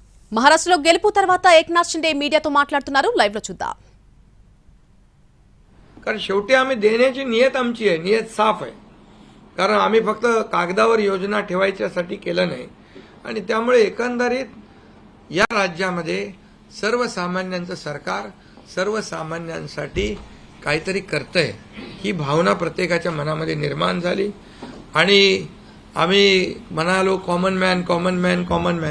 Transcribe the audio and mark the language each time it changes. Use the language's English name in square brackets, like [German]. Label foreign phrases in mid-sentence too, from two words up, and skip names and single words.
[Telugu] మహారాష్ట్రలో గెలుపు తర్వాత ఏక్నాథ్ షిండే మీడియాతో మాట్లాడుతున్నారు. లైవ్ లో చూద్దాం. [Marathi] कारण शेवटी आम्ही देण्याची नियत आमची आहे, नियत साफ आहे. कारण आम्ही फक्त कागदावर योजना ठेवायच्यासाठी केलं नाही आणि त्यामुळे एकंदरीत या राज्यामध्ये सर्वसामान्यांचं सरकार सर्वसामान्यांसाठी काहीतरी करतंय ही भावना प्रत्येकाच्या मनामध्ये निर्माण झाली आणि आम्ही म्हणालो [English] common man.